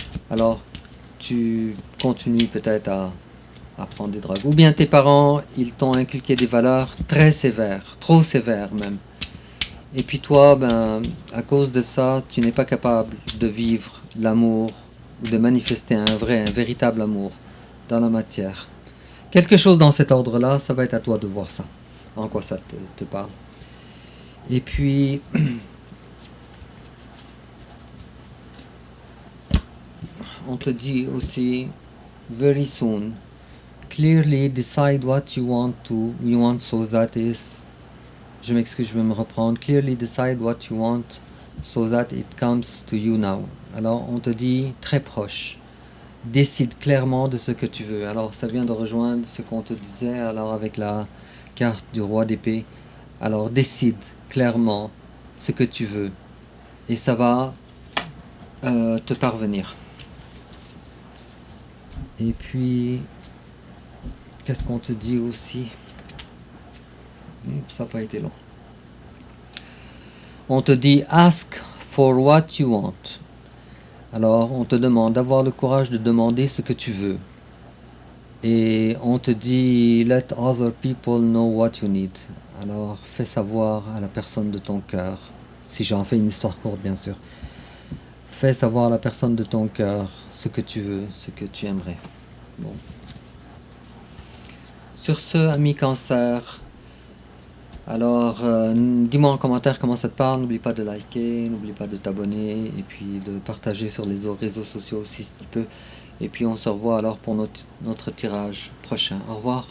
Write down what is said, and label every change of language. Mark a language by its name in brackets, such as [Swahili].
[French] Alors, tu continues peut-être à prendre des drogues. Ou bien tes parents, ils t'ont inculqué des valeurs très sévères, trop sévères même. Et puis toi, ben, à cause de ça, tu n'es pas capable de vivre l'amour ou de manifester un véritable amour dans la matière. Quelque chose dans cet ordre-là, ça va être à toi de voir ça, en quoi ça te parle. Et puis, on te dit aussi, [English] very soon, clearly decide what you want so that is, [French] je m'excuse, je vais me reprendre, [English] clearly decide what you want so that it comes to you now. [French] Alors, on te dit très proche. Décide clairement de ce que tu veux. Alors ça vient de rejoindre ce qu'on te disait alors avec la carte du roi d'épée. Alors décide clairement ce que tu veux et ça va te parvenir. Et puis qu'est-ce qu'on te dit aussi? Ça n'a pas été long. On te dit [English] ask for what you want. [French] Alors, on te demande d'avoir le courage de demander ce que tu veux. Et on te dit, [English] let other people know what you need. [French] Alors, fais savoir à la personne de ton cœur, si j'en fais une histoire courte, bien sûr. Fais savoir à la personne de ton cœur ce que tu veux, ce que tu aimerais. Bon. Sur ce, ami Cancer, alors, dis-moi en commentaire comment ça te parle, n'oublie pas de liker, n'oublie pas de t'abonner et puis de partager sur les réseaux sociaux aussi si tu peux. Et puis on se revoit alors pour notre tirage prochain. Au revoir.